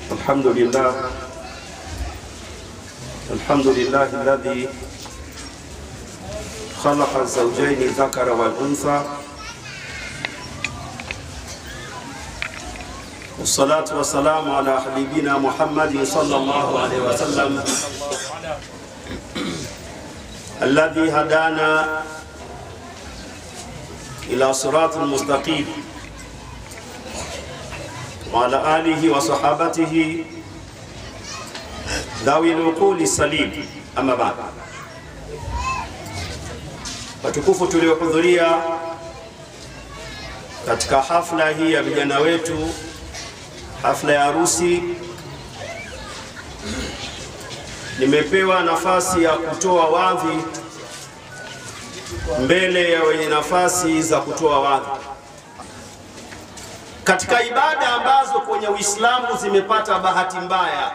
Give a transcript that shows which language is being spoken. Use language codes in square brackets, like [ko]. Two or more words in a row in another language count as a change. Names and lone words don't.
[ar] الحمد لله الذي خلق الزوجين الذكر والأنثى والصلاة والسلام على حبيبنا محمد صلى الله عليه وسلم الذي هدانا إلى صراط المستقيم وعلى آله وصحابته ذوي العقول السليم. Ama baada, [sw] watukufu tuliohudhuria katika hafla hii ya vijana wetu, hafla ya harusi, nimepewa nafasi ya kutoa wadhi mbele ya wenye nafasi za kutoa wadhi katika ibada ambazo kwenye Uislamu zimepata bahati mbaya.